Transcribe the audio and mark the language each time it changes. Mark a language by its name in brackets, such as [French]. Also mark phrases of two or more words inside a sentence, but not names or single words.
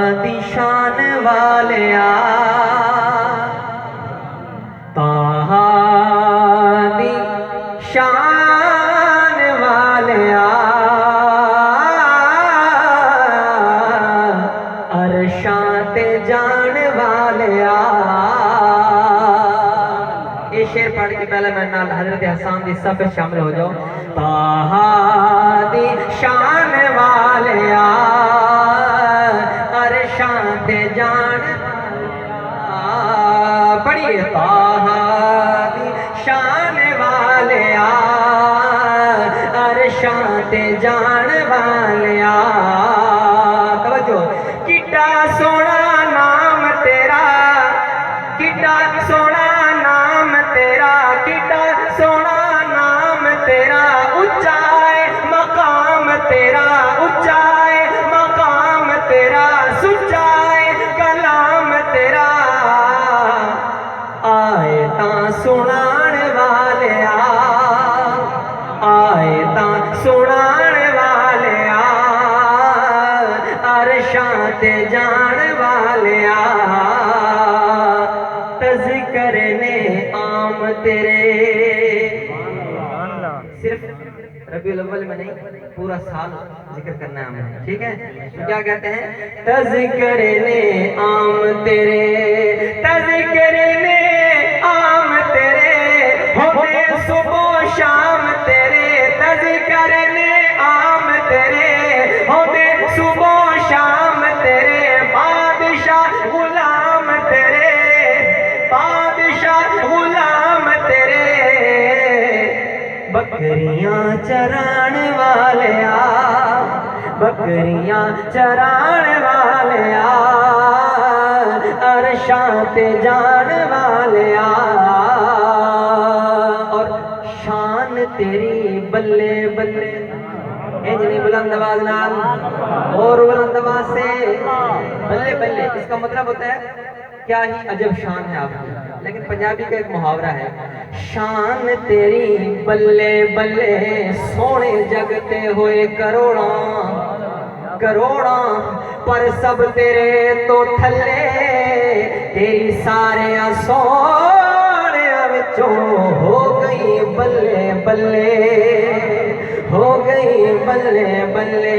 [Punjabi] دی شان والیا طہا دی شان والیا عرشاں تے جان والیا. [Urdu] یہ شعر پڑھ کے پہلے میں [Punjabi] نال حضرت حسان دی [Urdu] صف شامل ہو جاؤ. [Punjabi] طہا دی شان والیا عرشاں تے جان والیا. پڑھیے طہا دی شان والیا عرشاں تے جان والیا. توجہ. کڈا سونا نام تیرا, کڈا سونا نام تیرا, کڈا سونا نام تیرا, اچا ہے مقام تیرا, اچا ہے مقام تیرا, سچا ہے کلام تیرا. آئے تاں سنان والیا, آئے تاں سنان والیا عرشاں تے جان والیا. تذکر نے عام تیرے, [Urdu] صرف ربیع الاول میں نہیں پورا سال ذکر کرنا ہے ہمیں, ٹھیک ہے؟ کیا کہتے ہیں؟ [Punjabi] تذکر نے عام تیرے, تذکر نے عام تیرے, ہوتے صبح و شام تیرے. تذکر نے عام تیرے, ہوتے صبح و شام تیرے. بادشاہ غلام تیرے, بادشاہ غلام تیرے. بکریاں چران والیا, بکریاں چران والیا عرشاں تے جان والیا. اور شان تیری بلے بلے, اجنی بلند آواز نال [Urdu] اور بلند آواز سے [Punjabi] بلے بلے. [Urdu] اس کا مطلب ہوتا ہے کیا ہی عجب شان ہے آپ کی. لیکن پنجابی کا ایک محاورہ ہے, [Punjabi] شان تیری بلے بلے سونے جگتے ہوئے کروڑاں کروڑاں, پر سب تیرے تو تھلے. تیری سارے سونے وچوں ہو گئی بلے بلے, ہو گئی بلے بلے.